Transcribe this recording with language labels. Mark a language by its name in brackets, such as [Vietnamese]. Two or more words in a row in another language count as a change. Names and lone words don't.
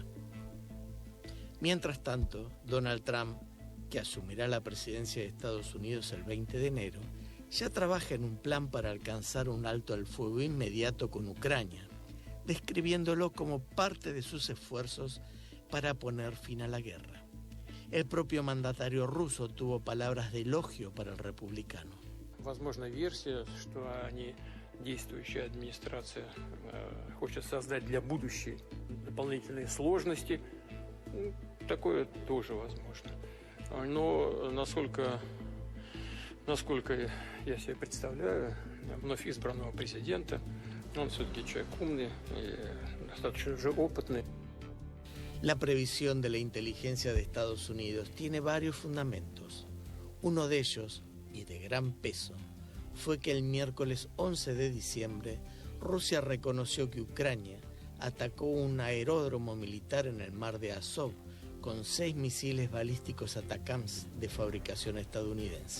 [Spanish] Mientras tanto, Donald Trump, que asumirá la presidencia de Estados Unidos el 20 de enero, ya trabaja en un plan para alcanzar un alto al fuego inmediato con Ucrania, describiéndolo como parte de sus esfuerzos para poner fin a la guerra. El propio mandatario ruso tuvo palabras de elogio para el republicano. [Russian] Возможна версия, что действующая администрация хочет создать для будущей дополнительные сложности. Такое тоже возможно. Но насколько я себе представляю, вновь избранного президента, он все-таки человек умный и достаточно уже опытный. [Spanish] La previsión de la inteligencia de Estados Unidos tiene varios fundamentos. Uno de ellos, y de gran peso, fue que el miércoles 11 de diciembre Rusia reconoció que Ucrania atacó un aeródromo militar en el mar de Azov con 6 misiles balísticos ATACMS de fabricación estadounidense.